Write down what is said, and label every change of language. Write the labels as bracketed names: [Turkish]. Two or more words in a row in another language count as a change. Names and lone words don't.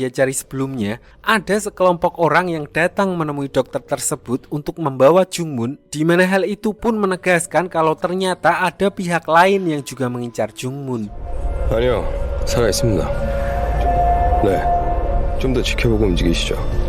[Indonesian] dia cari sebelumnya, ada sekelompok orang yang datang menemui dokter tersebut untuk membawa Jung-moon, di mana hal itu pun menegaskan kalau ternyata ada pihak lain yang juga mengincar Jung-moon. [Korean] 아니요, 살아 있습니다. 네, 좀 더 지켜보고 움직이시죠.